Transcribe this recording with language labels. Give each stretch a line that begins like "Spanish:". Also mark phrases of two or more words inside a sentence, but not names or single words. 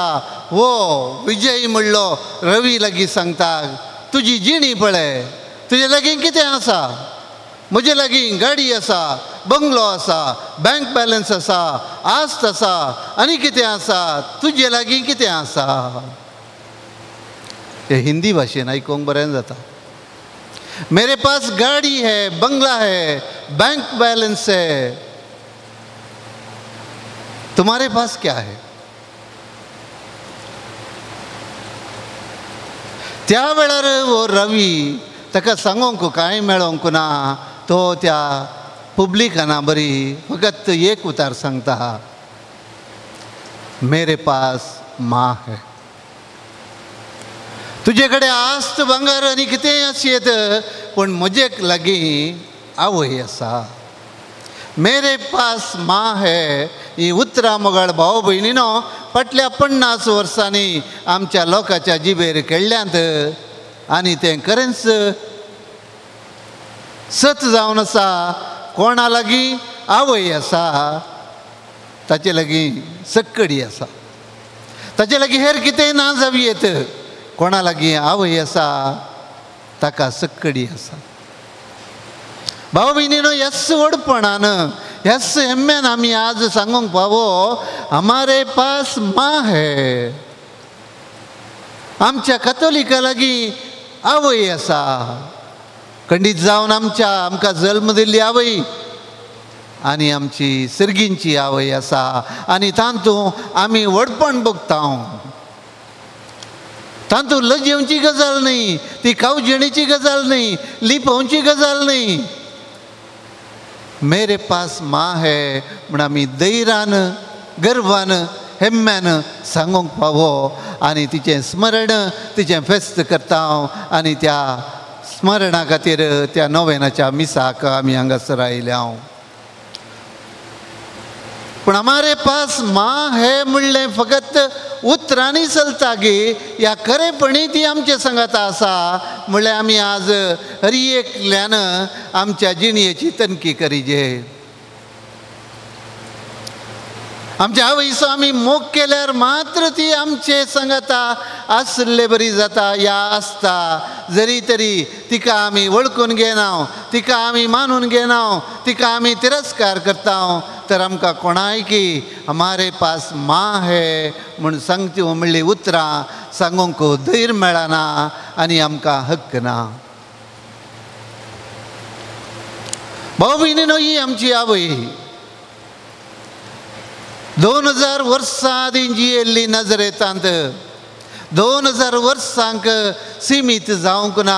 Konkani: हो विजय म्हणलो रवी लागीं सांगता, तुजी जिणी पळय, तुजे लागीं कितें आसा? म्हजे लागीं गाडी आसा, बंगलो आसा, बँक बॅलन्स आसा, आस्त आसा, आनी कितें आसा? तुजे लागीं कितें आसा? हें हिंदी भाशेन आयकूंक बरें जाता.
Hindi: मेरे पास गाड़ी है, बंगला है, बैंक बैलेंस है, तुम्हारे पास क्या है?
Konkani: त्या वेळार हो रवी ताका सांगूंक कांय मेळोंक ना. तो त्या पब्लिकाना बरी फकत एक उतार सांगता,
Hindi: मेरे पास माँ है.
Konkani: तुजे कडेन आस्त भांगर आनी कितेंय आसयत, पूण म्हजे लागीं आवय आसा.
Hindi: मेरे पास माँ है
Konkani: ही उतरां मोगाळ भाव भयणीनो फाटल्या 50 वर्सांनी आमच्या लोकांच्या जिबेर खेळ्ळ्यांत आनी तें खरेंच सत जावन आसा. कोणा लागीं आवय आसा, ताचे लागीं सक्कडी आसा. ताचे लागीं हेर कितेंय ना जावयेत, कोणा लागीं आवय आसा ताका सक्कडी आसा. भाव भयणीनो, ह्याच व्हडपणान, ह्याच हेम्यान आमी आज सांगूंक पावो,
Hindi: हमारे पास माँ है.
Konkani: आमच्या कातोलिका लागीं आवय आसा. खंडीत जावन आमकां जल्म दिल्ली आवय आनी आमची सर्गींची आवय आसा. आनी तांतूं आमी व्हडपण भोगता. तांतूं लजेवची गजाल न्ही, ती कावजेणेची गजाल न्ही, लिपोवची गजाल न्ही.
Hindi: मेरे पास माँ है
Konkani: म्हण आमी धैर्यान, गर्वान, हेम्यान सांगूंक फावो आनी तिचें स्मरण, तिचें फेस्त करता. आनी त्या स्मरणा खातीर त्या नोवेनाच्या मिसाक आमी हांगासर आयल्या. पूण
Hindi: हमारे पास माँ है
Konkani: म्हणलें फकत उतरांनी चलता गे, ह्या खरेपणी ती आमचे सांगात आसा म्हणल्यार आमी आज हर एकल्यान आमच्या जिणयेची तनकी करीजे. आमच्या आवयचो आमी मोग केल्यार मात्र ती आमचे सांगाता आसले बरी जाता या आसता. जरी तरी तिका आमी वळखून घेना, तिका आमी मानून घेना, तिका आमी तिरस्कार करता, तर आमकां कोणाय की
Hindi: हमारे पास माँ है
Konkani: म्हूण सांगची म्हणली उतरां सांगूंक धैर्य मेळना आनी आमकां हक्क ना. भाऊ भयणीनो, ही आमची आवय 2000 वर्सां आदी जियेल्ली नजरेतांत 2000 वर्सांक सीमीत जावंक ना.